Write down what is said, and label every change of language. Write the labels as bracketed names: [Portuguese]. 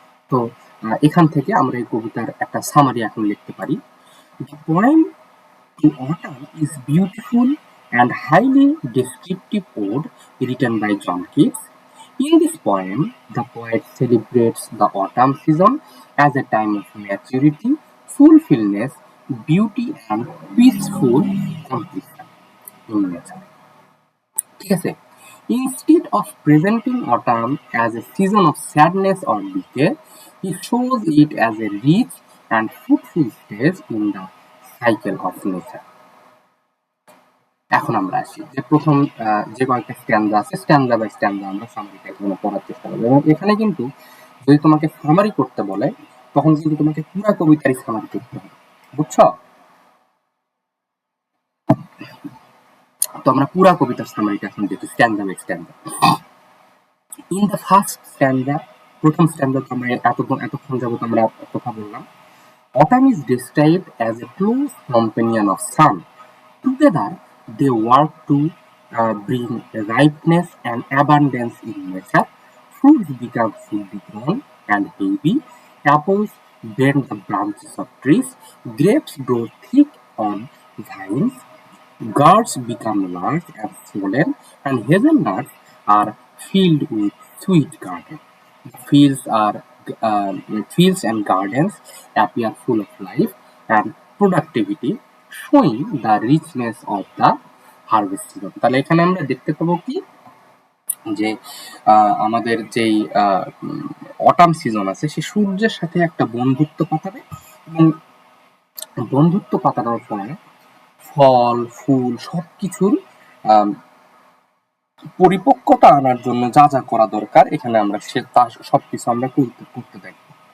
[Bangla] তো এখান থেকে আমরা এই কবিতার একটা সামারি এখন লিখতে পারি। [English] The poem to Autumn is beautiful and highly descriptive ode written by John Keats. In this poem, the poet celebrates the autumn season as a time of maturity, fulfillment, beauty, and peaceful completion in nature. [Bangla] ঠিক আছে? [English] Instead of presenting autumn as a season of sadness or decay, he shows it as a rich and fruitful stage in the cycle of nature. [Bangla] এখন আমরা আসি যে প্রথম যে কয়েকটা স্ট্যান্ডা আছে [English] stanza by stanza [Bangla] আমরা সামারিটা এখানে পড়ার চেষ্টা করবো, এবং এখানে কিন্তু যদি তোমাকে সামারি করতে বলে তখন কিন্তু তোমাকে পুরা কবিতারই সামারি করতে হবে, বুঝছো? তো আমরা পুরা কবিতার সামারিটা এখন দেখি [English] Stanza by stanza. In the first stanza, [Bangla] প্রথম স্ট্যান্ডা তো আমরা এতক্ষণ যাবত আমরা কথা বললাম। [English] Autumn is described as a close companion of sun. Together, they work to bring ripeness and abundance in nature. Fruits become fully grown and heavy. Apples bend the branches of trees. Grapes grow thick on vines. Gourds become large and swollen, and hazelnuts are filled with sweet garden. Fields are fields and gardens appear full of life and productivity, showing the richness of the harvest season. [Bangla] তাহলে এখানে আমরা দেখতে পাবো কি যে আমাদের যেই autumn season আছে সে সূর্যের সাথে একটা বন্ধুত্ব পাতাবে, এবং বন্ধুত্ব পাতানোর ফলে ফল ফুল সবকিছুর পরিপক্কতা আনার জন্য যা যা করা দরকার এখানে আমরা সবকিছু আমরা করতে দেখব।